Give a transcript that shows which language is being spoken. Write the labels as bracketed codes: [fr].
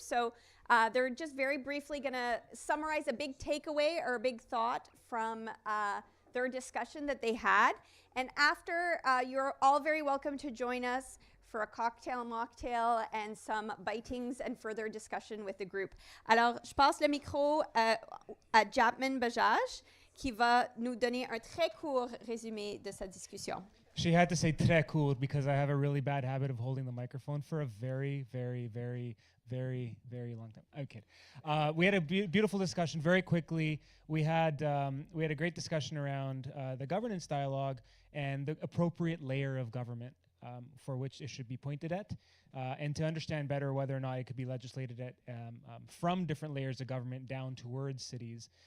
[en] So they're just very briefly going to summarize a big takeaway or a big thought from their discussion that they had. And after, you're all very welcome to join us for a cocktail, mocktail, and some bitings and further discussion with the group. [fr] Alors, je passe le micro à Japman Bajaj, qui va nous donner un très court résumé de sa discussion. [en] She had to say [fr] très court [en] because I have a really bad habit of holding the microphone for a very, very, very, very, very long time. Okay. We had a beautiful discussion very quickly. We had a great discussion around the governance dialogue and the appropriate layer of government for which it should be pointed at, and to understand better whether or not it could be legislated at from different layers of government down towards cities.